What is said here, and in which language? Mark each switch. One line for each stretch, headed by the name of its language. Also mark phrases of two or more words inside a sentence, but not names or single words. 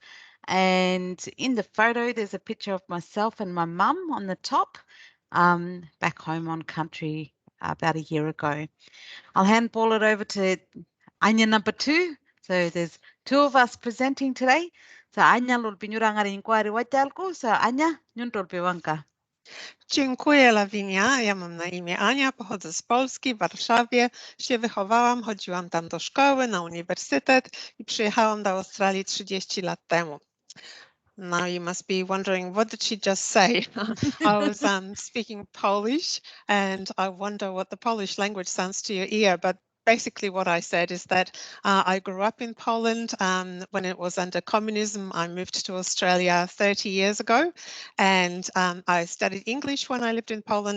English: And in the photo, there's a picture of myself and my mum on the top, back home on country about a year ago. I'll handball it over to Anya number 2. So there's 2 of us presenting today.
Pitjantjatjara: So Anya lul pinyurangari inquiry wajalko. So Anya, nyuntol piwanka.
Polish: Dziękuję, Lavinia. Ja mam na imię Ania, pochodzę z Polski, w Warszawie się wychowałam, chodziłam tam do szkoły, na uniwersytet i przyjechałam do Australii 30 lat temu.
English: Now you must be wondering, what did she just say? I was speaking Polish, and I wonder what the Polish language sounds to your ear, but basically what I said is that I grew up in Poland. When it was under communism, I moved to Australia 30 years ago, and I studied English when I lived in Poland.